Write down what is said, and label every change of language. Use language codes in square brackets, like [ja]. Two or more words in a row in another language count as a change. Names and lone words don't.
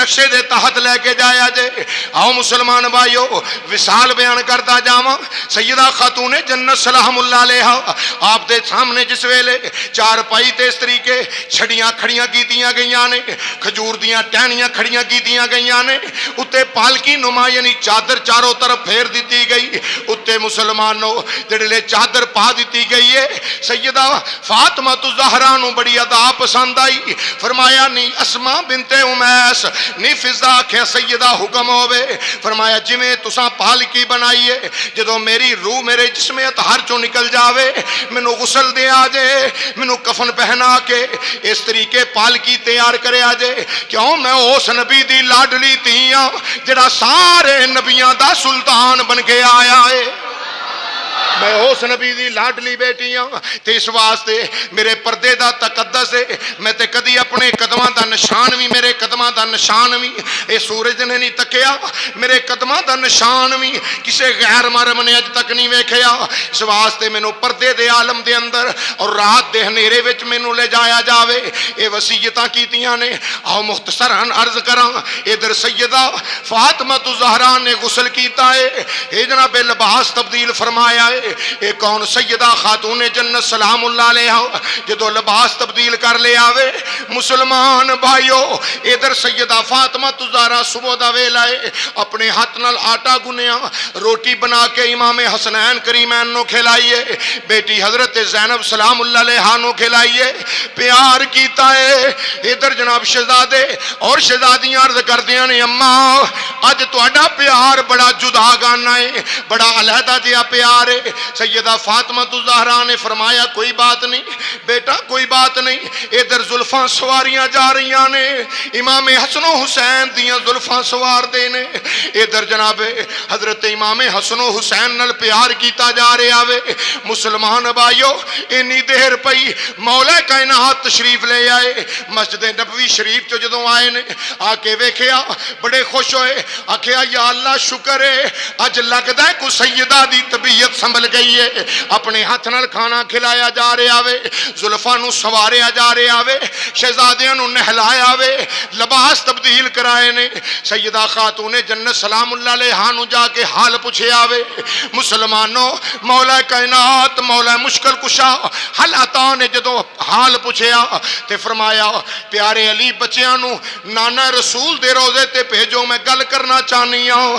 [pa] نقشے دے تحت لے کے جایا جے۔ آؤ مسلمان بھائیو وصال بیان کرتا جاواں۔ سیدہ خاتون جنت [ar] سلام اللہ علیہا [pa] آپ دے سامنے جس ویلے چار پائی تے اس طریقے چھڑیاں کھڑیاں کیتیاں گئیاں نے، کھجور دیاں ٹہنیاں کھڑیاں کیتیاں گئیاں نے، اتے پالکی نما یعنی چادر چاروں طرف پھیر دیتی گئی، اتے مسلمانوں جڑے چادر پا دیتی گئی ہے۔ سیدہ فاطمہ الزہرا نو بڑی ادا پسند آئی، فرمایا نہیں اسما بنت امیس نہیں فضا کیا سیدہ حکم ہوئے، فرمایا جویں تساں پالکی بنائیے جدو میری روح میرے جسم اطہر چوں نکل جاوے مینوں غسل دے آجے، مینوں کفن پہنا کے اس طریقے پالکی تیار کرے آجے، کیوں میں اس نبی دی لاڈلی تیاں جڑا سارے نبیاں دا سلطان بن کے آیا ہے، میں اس نبی دی لاڈلی بیٹی ہوں تے اس واسطے میرے پردے دا تقدس ہے، میں تے کدی اپنے قدماں دا نشان بھی میرے قدماں دا نشان بھی اے سورج نے نہیں تکیا، میرے قدماں دا نشان بھی کسے غیر مرم نے اج تک نہیں ویکھیا، اس واسطے مینوں پردے دے عالم دے اندر اور رات دے ہنیرے وچ مینوں لے جایا جاوے، اے وصیتاں کیتیاں نے۔ آؤ مختصراً عرض کراں، ادھر سیدہ فاطمہ الزہرا نے غسل کیتا ہے، اے جناب لباس تبدیل فرمایا ہے، اے کون سیدہ خاتون جنت [ar] سلام اللہ علیہ [pa] جدو لباس تبدیل کر لے آوے مسلمان بھائیو ادھر سیدہ فاطمہ الزہرا صبح دا ویلا ہے اپنے ہاتھ نال آٹا گنیا روٹی بنا کے امام حسنین کریمین نو کھلائیے، بیٹی حضرت زینب [ar] سلام اللہ علیہ [pa] نو کھلائیے، پیار کیتا ہے۔ ادھر جناب شہزادے اور شہزادیاں عرض کردیاں نے اماں اج تہاڈا پیار بڑا جدا گانا ہے، بڑا علیحدہ جہا پیار ہے۔ سیدہ فاطمہ الزہرا نے فرمایا کوئی بات نہیں بیٹا کوئی بات نہیں، ادھر زلفاں سواریاں جا رہیاں نے، امام حسن و حسین دیاں زلفاں سوار دے نے، ادھر جناب حضرت امام حسن و حسین نال پیار کیتا جا رہا وے۔ مسلمان بھائیو اینی دیر پئی مولا کائنات تشریف لے آئے، مسجد نبوی شریف چ جدوں آئے نے آ کے ویکھیا بڑے خوش ہوئے، آکھیا [ar] یا اللہ [pa] شکر ہے اج لگدا ہے کوئی سیدہ دی طبیعت سنبھل گئی ہے، اپنے ہاتھ نال کھانا کھلایا جا رہا وے، زلفاں نو سواریا جا رہا وے، شہزادیاں نو نہلایا وے، لباس تبدیل کرائے نے۔ سیدہ خاتون جنت [ar] سلام اللہ علیہ [pa] نو جا کے حال پوچھیا وے۔ مسلمانوں مولا کائنات مولا مشکل کشا حل عطا نے جدو حال پوچھیا تے فرمایا پیارے علی بچیاں نو نانا رسول دے روزے تے بھیجو میں گل کرنا چاہنی ہوں۔